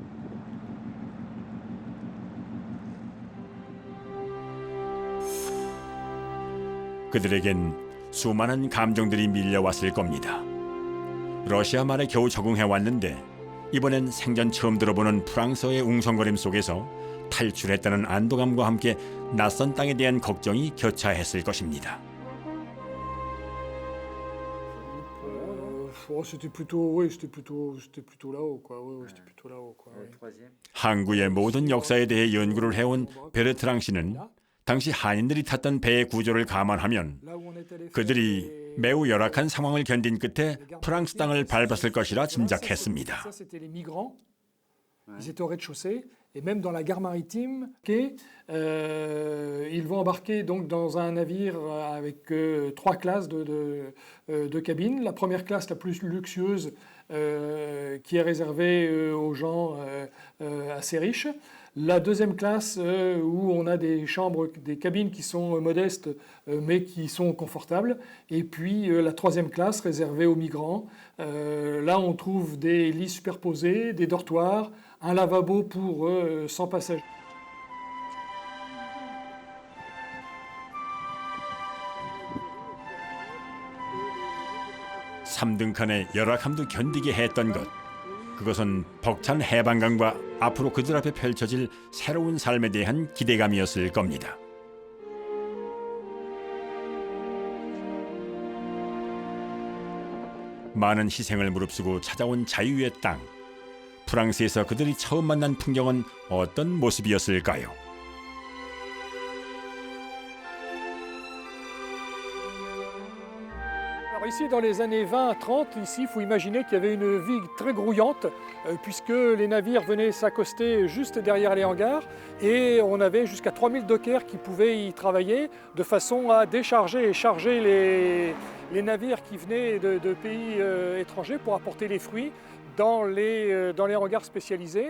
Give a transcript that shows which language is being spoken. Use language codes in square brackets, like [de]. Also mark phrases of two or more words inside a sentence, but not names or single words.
[ko] 그들에겐 수많은 감정들이 밀려왔을 겁니다. 러시아 말에 겨우 적응해 왔는데 이번엔 생전 처음 들어보는 프랑스어의 웅성거림 속에서 탈출했다는 안도감과 함께 낯선 땅에 대한 걱정이 교차했을 것입니다. [fr] C'était plutôt là-haut, quoi. C'était plutôt là-haut, quoi. [ko] 항구의 모든 역사에 대해 연구를 해온 베르트랑 씨는 당시 한인들이 탔던 배의 구조를 감안하면 그들이 매우 열악한 상황을 견딘 끝에 프랑스 땅을 밟았을 것이라 짐작했습니다. [fr] Ils étaient au rez-de-chaussée et même dans la gare maritime, ils vont embarquer donc dans un navire avec 3 classes de cabines. La première classe, la plus luxueuse, qui est réservée aux gens assez riches. La deuxième classe où on a des chambres, des cabines qui sont modestes mais qui sont confortables. Et puis la troisième classe réservée aux migrants. Là on trouve des lits superposés, des dortoirs, un lavabo pour 100 passagers. [ko] 삼등칸의 열악함도 견디게 했던 것. 그것은 벅찬 해방감과 앞으로 그들 앞에 펼쳐질 새로운 삶에 대한 기대감이었을 겁니다. 많은 희생을 무릅쓰고 찾아온 자유의 땅. 프랑스에서 그들이 처음 만난 풍경은 어떤 모습이었을까요? [fr] Alors ici, dans les années 20-30, ici, il faut imaginer qu'il y avait une vie très grouillante, puisque les navires venaient s'accoster juste derrière les hangars, et on avait jusqu'à 3000 dockers qui pouvaient y travailler, de façon à décharger et charger les navires qui venaient de pays étrangers pour apporter les fruits dans les hangars spécialisés.